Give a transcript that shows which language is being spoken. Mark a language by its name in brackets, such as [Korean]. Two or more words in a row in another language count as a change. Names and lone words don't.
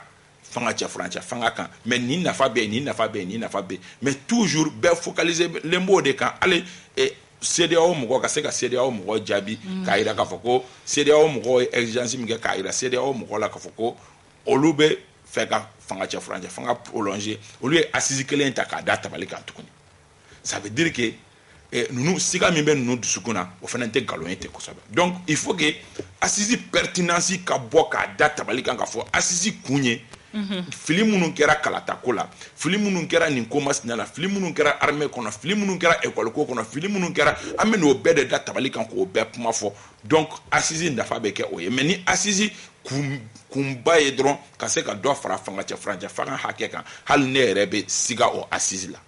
[Bambara] fanga kan mais nin nafa bɛ yen [French] mais toujours [Bambara] bɛɛ focaliser len b'o de kan hali CEDEAO mɔgɔ ka se ka CEDEAO mɔgɔ jaabi k'a jira k'a fɔ ko CEDEAO mɔgɔ ye exigence min kɛ k'a jira CEDEAO mɔgɔ la k'a fɔ ko olu bɛ fɛ ka fanga prolonger olu ye assise kelen ta k'a da tabali kan tuguni [French] ça veut dire que [Bambara] ninnu siga min bɛ ninnu dusukun na o fana tɛ nkalon ye ten kosɛbɛ [French] donc il faut que assise pertinence [Bambara] ka bɔ k'a da tabali kan k'a fɔ assise kun ye fili minnu kɛra kalatako la fili minnu kɛra nin ko masina la fili minnu kɛra armée kɔnɔ fili minnu kɛra école ko kɔnɔ fili minnu kɛra an bɛ n'o bɛɛ de da tabali kan k'o bɛɛ kuma fɔ donc assise nafa bɛ kɛ o ye mais ni assise kunba ye dɔrɔn ka se ka dɔ fara fanga hakɛ kan hali ne yɛrɛ bɛ siga o assise la.